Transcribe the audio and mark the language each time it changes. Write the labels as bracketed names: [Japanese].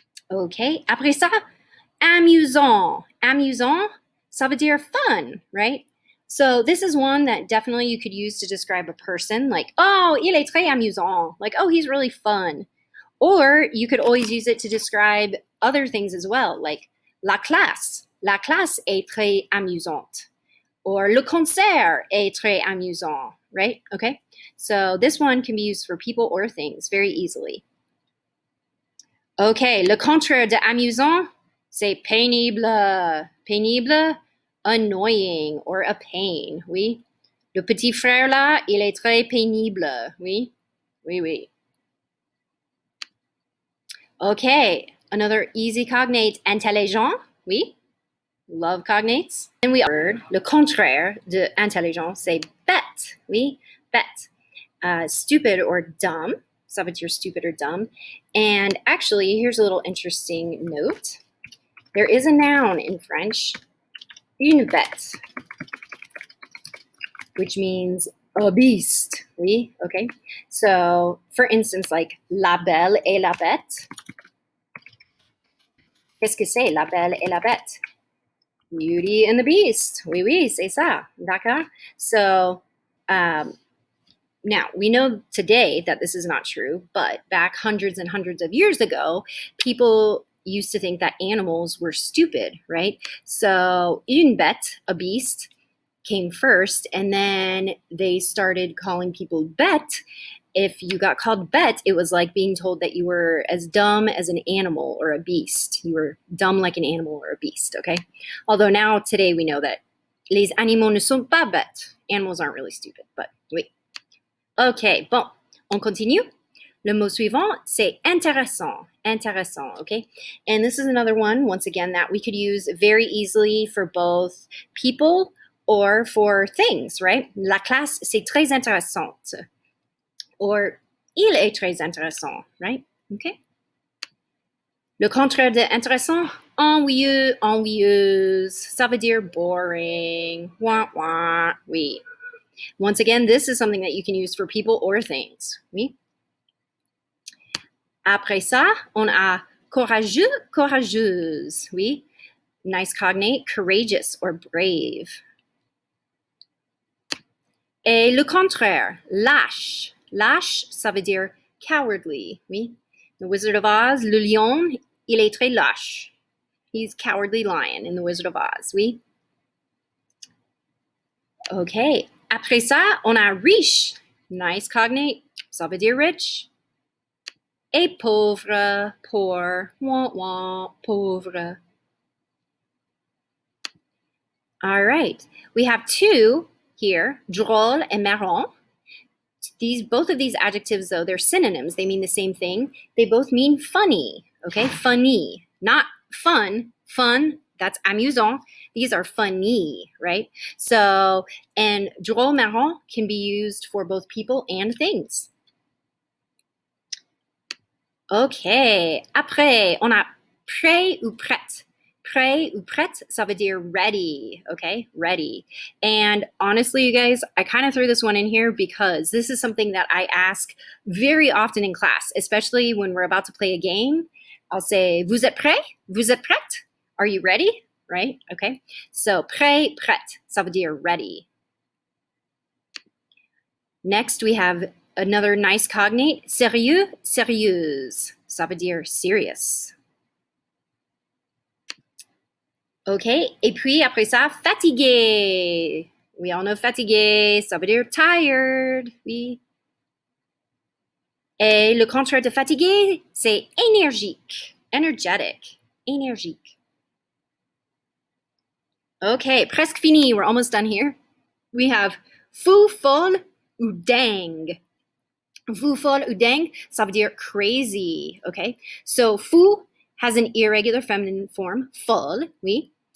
[French] Okay, après ça, amusant. Amusant, ça veut dire [English] fun, right? So this is one that definitely you could use to describe a person, like, oh, [French] il est très amusant, [English] like, oh, he's really fun. Or you could always use it to describe other things as well, like [French] la classe. La classe est très amusante. Or le concert est très amusant, right? [English] Okay, so this one can be used for people or things very easily. [French] Okay, le contraire de amusant, c'est pénible. [English] Pénible, annoying or a pain, oui. [French] Le petit frère là, il est très pénible, oui. Oui, oui. [English] Okay, another easy cognate, intelligent, oui. Love cognates. Then we heard [French] le contraire de intelligent, c'est bête, oui, bête. [English] Stupid or dumb, [French] ça veut dire [English] stupid or dumb. And actually, here's a little interesting note. There is a noun in French, [French] une bête, [English] which means a beast, oui, okay. So, for instance, like [French] la belle et la bête. Qu'est-ce que c'est, la belle et la bête? [English] Beauty and the Beast. [French] Oui, oui, c'est ça. D'accord? [English] So, now, we know today that this is not true, but back hundreds and hundreds of years ago, people used to think that animals were stupid, right? So, une bête, a beast, came first, and then they started calling people bête. If you got called bête, it was like being told that you were as dumb as an animal or a beast. You were dumb like an animal or a beast, okay? Although now, today, we know that [French] les animaux ne sont pas bêtes. [English] Animals aren't really stupid, but oui. Okay, [French] bon, on continue. Le mot suivant, c'est intéressant. Intéressant, okay? [English] And this is another one, once again, that we could use very easily for both people or for things, right? [French] La classe, c'est très intéressante. Or, il est très intéressant, right? Okay? Le contraire de intéressant, ennuyeux, ennuyeuse. Ça veut dire [English] boring. [French] Wah, wah, oui. [English] Once again, this is something that you can use for people or things, oui? [French] Après ça, on a courageux, courageuse, oui? [English] Nice cognate, courageous or brave. [French] Et le contraire, lâche. Lâche, ça veut dire [English] cowardly, [French] oui? [English] The Wizard of Oz, [French] le lion, il est très lâche. [English] He's cowardly lion in The Wizard of Oz, oui? [French] Okay, après ça, on a riche. [English] Nice cognate, [French] ça veut dire [English] rich. [French] Et pauvre, [English] poor, [French] wah wah, pauvre. [English] All right, we have two here, drôle and marrant. Both of these adjectives, though, they're synonyms. They mean the same thing. They both mean funny, okay? Funny, not fun. Fun, that's amusant. These are funny, right? So, and drôle, marrant can be used for both people and things. [French] Okay, après, on a prêt ou prête. Prêt ou prête, ça veut dire [English] ready, [French] okay? [English] Ready. And honestly, you guys, I kind of threw this one in here because this is something that I ask very often in class, especially when we're about to play a game. I'll say, [French] vous êtes prêt? Vous êtes prête? [English] Are you ready? Right? Okay. [French] So, prêt, prête, ça veut dire [English] ready. Next, we have another nice cognate, sérieux, sérieuse. [French] Ça veut dire serious. Okay, et puis après ça, fatigué. [English] We all know [French] fatigué, ça veut dire [English] tired, [French] oui. Et le contraire de fatigué, c'est énergique, [English] energetic, [French] énergique. [English] Okay, [French] presque fini, [English] we're almost done here. We have [French] fou, folle, ou dingue. Fou, folle, ou dingue, ça veut dire [English] crazy, [French] okay? [English] So fou has an irregular feminine form, folle, oui.